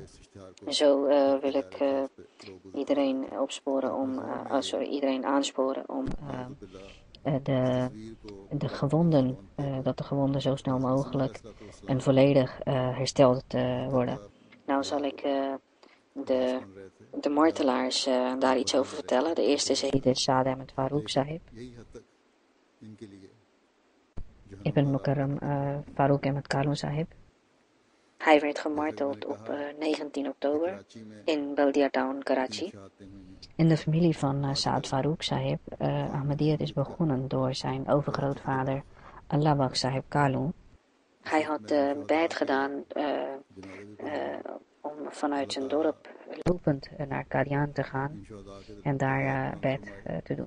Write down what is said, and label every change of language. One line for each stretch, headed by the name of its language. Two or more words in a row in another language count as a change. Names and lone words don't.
Dutch: Zo wil ik iedereen aansporen om de gewonden zo snel mogelijk en volledig hersteld worden. Nou zal ik de martelaars daar iets over vertellen. De eerste is Saad Ahmed Farooq Sahib. Ibn Mukarram Farooq Ahmed Khalun Sahib. Hij werd gemarteld op 19 oktober in Baldia Town, Karachi. In de familie van Saad Farooq Sahib, Ahmadiyyat is begonnen door zijn overgrootvader Allawaq Sahib Khalun. Hij had bed gedaan om vanuit zijn dorp lopend naar Qadian te gaan en daar bed te doen.